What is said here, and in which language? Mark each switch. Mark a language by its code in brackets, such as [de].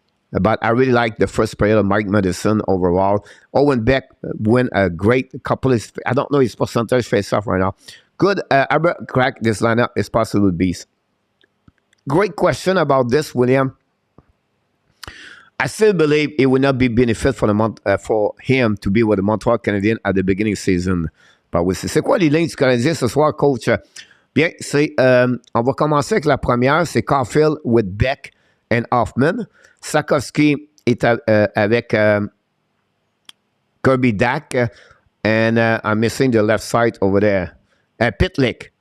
[en] But I really like the first player of Mike Madison overall. Owen Beck win a great couple of, I don't know his percentage face off right now. Good. Albert crack this lineup is possible beast. Great question about this, William. I still believe it would not be benefit for him to be with the Montreal Canadiens at the beginning of the season. [fr] But oui, c'est quoi les lignes du Canadien ce soir, coach? Bien, on va commencer avec la première. C'est Caufield with Beck and Hoffman. Sakowski est avec Kirby Dak. [en] And I'm missing the left side over there. Pitlick.